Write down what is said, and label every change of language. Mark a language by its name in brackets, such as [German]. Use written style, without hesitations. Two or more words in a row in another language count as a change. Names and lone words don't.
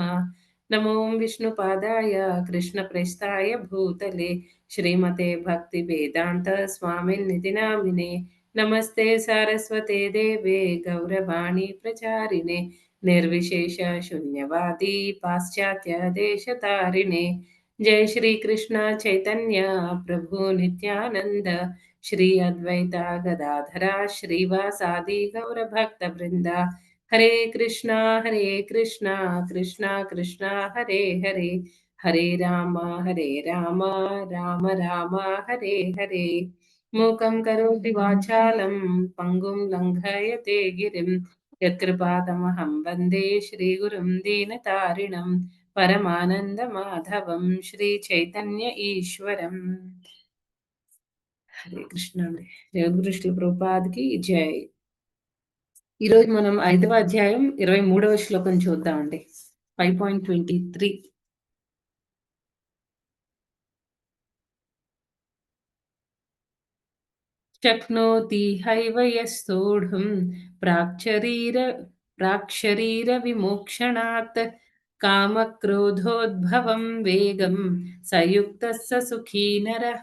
[Sanskrit] నమో విష్ణుపాదాయ కృష్ణప్రేష్ఠాయ భూతలే శ్రీమతే భక్తివేదాంత స్వామిన్నితి నామినే. నమస్తే సారస్వతే దేవే గౌరవాణి ప్రచారిణే నిర్విశేష శూన్యవాది పాశ్చాత్య దేశతారిణే. जय श्री कृष्ण चैतन्य प्रभु नित्यानंद श्री अद्वैता गदाधरा श्रीवासादि गौर भक्त वृंदा. हरे कृष्णा कृष्णा कृष्णा हरे हरे, हरे राम राम राम हरे हरे. मूकं करोति वाचालं पंगुं लङ्घयते गिरिं यत्कृपातमहं वन्दे श्रीगुरुं दीनतारिणं పరమానంద మాధవం శ్రీ చైతన్య ఈశ్వరం. [Telugu] హరే కృష్ణ అండి. జగద్గురు శ్రీ ప్రభుపాద్కి జై. ఈరోజు మనం 5వ అధ్యాయం 23వ శ్లోకం చూద్దామండి. 5.23. [Sanskrit] శక్నోతి హైవ యస్తోఢుం ప్రాక్శరీర విమోక్షణాత్ కామక్రోధోద్భవం వేగం సయుక్తః స సుఖీ నరః.